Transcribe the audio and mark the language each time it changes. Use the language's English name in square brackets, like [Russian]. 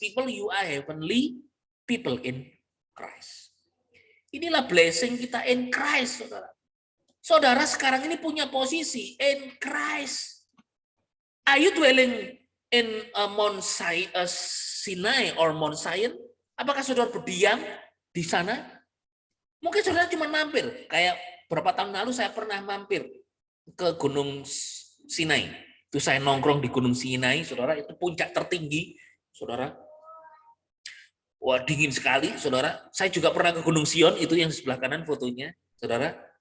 [English] People, you are heavenly people in Christ. [Indonesian] Inilah blessing kita [English] in Christ, [Indonesian] saudara. Saudara sekarang ini punya posisi [English] in Christ. Are you dwelling in Mount Sinai or Mount Zion? [Indonesian] Apakah saudara berdiam di sana? Mungkin saudara cuma mampir, kayak beberapa tahun lalu saya pernah mampir ke Gunung Sinai. Itu saya nongkrong di Gunung Sinai, saudara, itu puncak tertinggi, saudara. Wah, dingin sekali, saudara. Saya juga pernah ke Gunung Sion, itu yang di sebelah kanan fotonya, saudara.